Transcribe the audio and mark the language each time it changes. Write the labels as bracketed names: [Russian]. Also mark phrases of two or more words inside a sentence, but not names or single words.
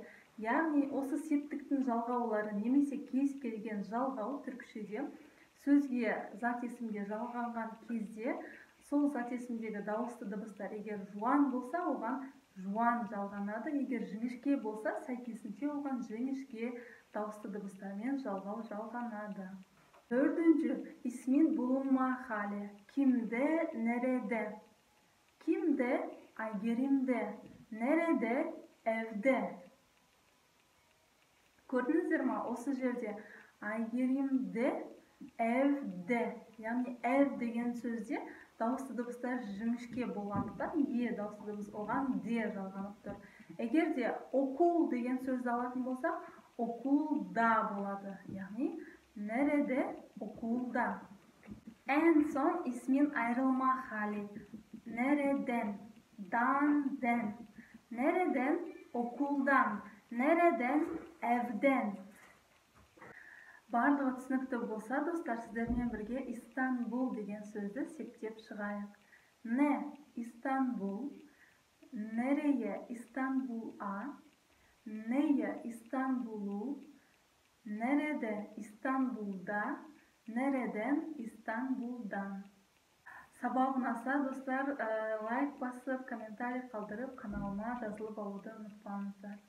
[Kazakh] Яғни осы септіктің жалғаулары немесе кез келген жалғау түркішеде сөзге, зат есімге жалғанған кезде сол зат есімдегі дауысты дыбыстар егер жуан болса, оған жуан жалғанады, егер жіңішке болса, сәйкесінше оған жіңішке дауысты дыбыстармен жалғау жалғанады. [Turkish] Төртінші ismin bulunma hali. Kimde, nerede? Kimde, Aygerim'de. Nerede, evde. Gördünüzdür mü? [Kazakh] Осы жерде [Turkish] Aygerim'de, evde. Yani ev [Kazakh] деген сөзде дауысты дыбыстар жіңішке болғандықтан е дауысты дыбыс оған де жалғанып тұр. Егер де окул деген сөзді алатын болсақ, okulda болады. [Turkish] Yani nerede, okulda. En son ismin ayrılma hali. Nereden, den. Nereden, okuldan. Nereden, evden. [Kazakh] Барлығы түсінікті болса, достар, сіздермен бірге İstanbul деген сөзді септеп шығайық. [Turkish] Ne, İstanbul. Nereye, İstanbul'a. Neye, İstanbul'u. Nerede, İstanbul'da. Nereden, İstanbul'dan. [Kazakh] Sabah ұнаса, достар, лайк басып, комментарий қалдырып, каналыма жазылып алуды ұмытпаңыздар.